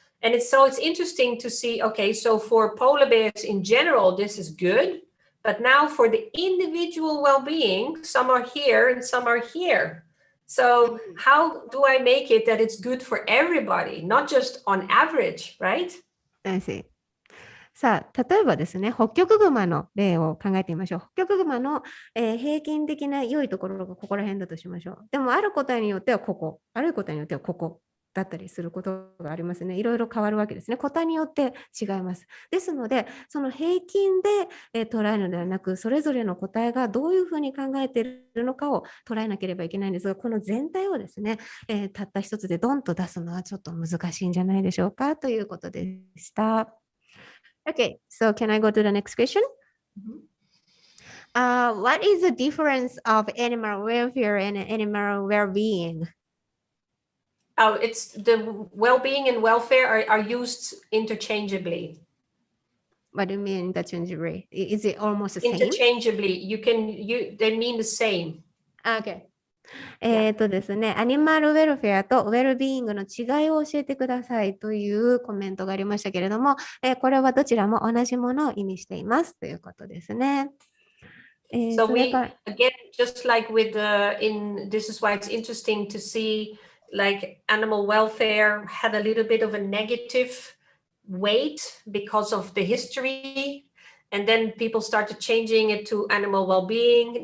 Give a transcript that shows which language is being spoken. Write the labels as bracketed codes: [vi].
[en] And it's interesting to see, okay, so for polar bears in general, this is good. But now for the individual well-being, some are here and some are here. So how do I make it that it's good for everybody, not just on average, right? I see. [ja] さあ、例えばですね、ホッキョクグマの例を考えてみましょう。ホッキョクグマの、平均的な良いところがここら辺だとしましょう。でも、ある個体によってはここ、ある個体によってはここだったりすることがありますね。いろいろ変わるわけですね。個体によって違います。ですので、その平均で、捉えるのではなく、それぞれの個体がどういうふうに考えているのかを捉えなければいけないんですが、この全体をですね、たった一つでドンと出すのはちょっと難しいんじゃないでしょうかということでした。 [en] Okay, so can I go to the next question? What is the difference of animal welfare and animal well-being? Oh, it's the well-being and welfare are used interchangeably. What do you mean interchangeably? Is it almost the same? Interchangeably, they mean the same. Okay. [ja] ですね、アニマルウェルフェアとウェルビーイングの違いを教えてくださいというコメントがありましたけれども、これはどちらも同じものを意味していますということですね。 [en] So [ja] それ [en] we [ja] から [en] again, just like with this is why it's interesting to see like animal welfare had a little bit of a negative weight because of the history. And then people started changing it to animal well-being.